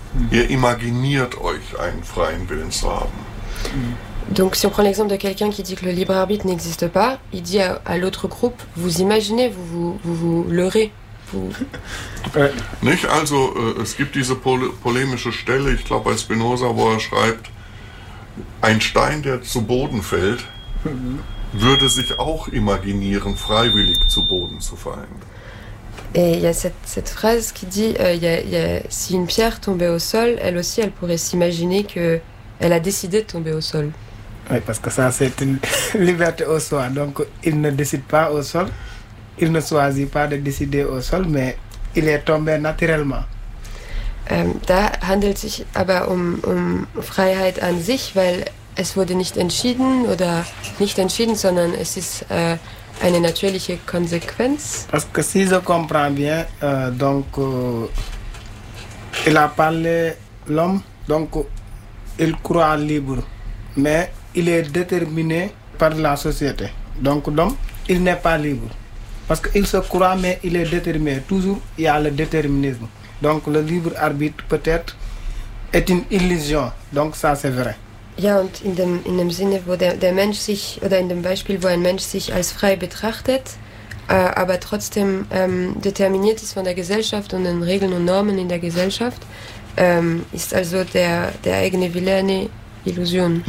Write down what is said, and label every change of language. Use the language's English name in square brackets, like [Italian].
[German] Ihr imaginiert euch, einen freien Willen zu haben. [French] Donc si on prend l'exemple de quelqu'un qui dit que le libre arbitre n'existe pas, il dit à l'autre groupe, vous imaginez, vous leurrez. [German] Nicht, also es gibt diese polemische Stelle, ich glaube bei Spinoza, wo er schreibt, ein Stein, der zu Boden fällt, würde sich auch imaginieren, freiwillig zu Boden zu fallen. [French] Et il y a cette phrase qui dit y a, si une pierre tombait au sol, elle aussi, elle pourrait s'imaginer qu'elle a décidé de tomber au sol. Oui, parce que ça, c'est une liberté au soi. Donc, il ne décide pas au sol, il ne choisit pas de décider au sol, mais il est tombé naturellement. [German] Da handelt sich aber um Freiheit an sich, weil es wurde nicht entschieden oder nicht entschieden, sondern es ist... eine natürliche Konsequenz. [French] Parce que si je comprends bien, donc il a parlé l'homme, donc il croit libre, mais il est déterminé par la société. Donc l'homme, il n'est pas libre, parce qu'il se croit, mais il est déterminé. Toujours il y a le déterminisme. Donc le libre arbitre peut-être est une illusion. Donc ça c'est vrai. [German] Ja, und in dem Sinne, wo der Mensch sich, oder in dem Beispiel, wo ein Mensch sich als frei betrachtet, aber trotzdem determiniert ist von der Gesellschaft und den Regeln und Normen in der Gesellschaft, ist also der eigene Wille eine Illusion.